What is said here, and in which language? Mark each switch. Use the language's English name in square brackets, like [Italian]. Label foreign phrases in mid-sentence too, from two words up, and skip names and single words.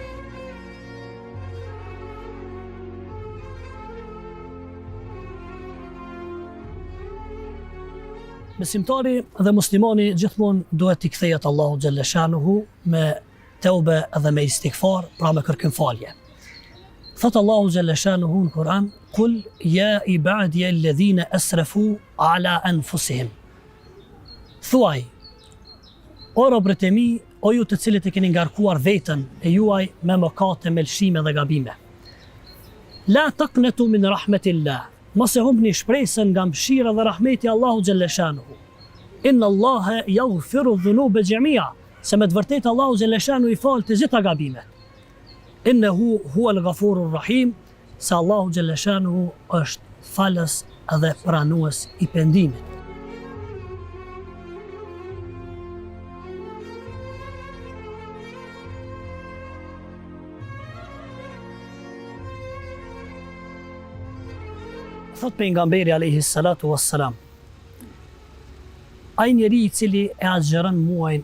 [Albanian] Besimtari dhe muslimani gjithmonë duhet t'i kthehet Allahu [Arabic] جل شأنه [Albanian] me teube dhe me istighfar, pra me kërkim falje. Thot Allahu [Arabic] جل شأنه [Albanian] në Kur'an: [Arabic] "قل يا عبادي الذين أسرفوا على أنفسهم." [Albanian] Thuaj: o robët e mi, o ju të cilët e keni ngarkuar veten e juaj me mëkate, me lëshime dhe gabime. [Arabic] لا تقنطوا من رحمة الله. [Albanian] Mos e humbni shpresën nga mëshira dhe rahmeti Allahu [Arabic] جل شأنه. إن الله يغفر الذنوب جميعا. [Albanian] Se me të vërtetë Allahu [Arabic] جل شأنه [Albanian] i fal të gjitha gabimet. [Arabic] إنه هو الغفور الرحيم. [Albanian] Se Allahu [Arabic] جل شأنه [Albanian] është falës dhe pranues i pendimit. Thot pejgamberi [Arabic] عليه الصلاة والسلام: [Albanian] ai njeri i cili e agjeron muajin